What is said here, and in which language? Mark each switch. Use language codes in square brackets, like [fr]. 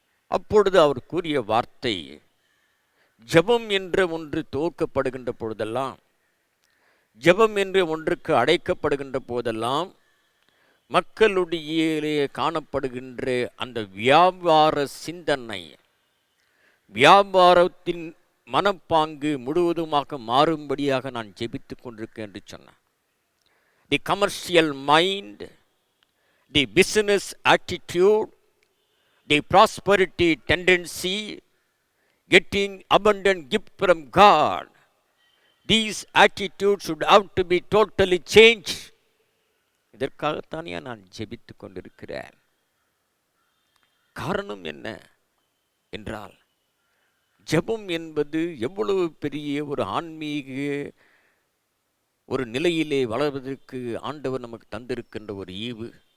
[ta] அப்பொழுது அவர் கூறிய வார்த்தை, ஜெபம் என்ற ஒன்று துவக்கப்படுகின்ற பொழுதெல்லாம், ஜெபம் என்ற ஒன்றுக்கு அழைக்கப்படுகின்ற போதெல்லாம் மக்களுடைய காணப்படுகின்ற அந்த வியாபார சிந்தனை, வியாபாரத்தின் மனப்பாங்கு முழுவதுமாக மாறும்படியாக நான் ஜெபித்து கொண்டிருக்கேன் என்று சொன்னேன். [en] The commercial mind, the business attitude, the prosperity tendency, getting abundant gift from God, these attitudes should have to be totally changed. [ta] இதற்காகத்தானே நான் ஜெபித்து கொண்டிருக்கிறேன். காரணம் என்ன என்றால், ஜெபம் என்பது எவ்வளவு பெரிய ஒரு ஆன்மீக ஒரு நிலையிலே வளர்வதற்கு ஆண்டவர் நமக்கு தந்திருக்கின்ற ஒரு ஈவு.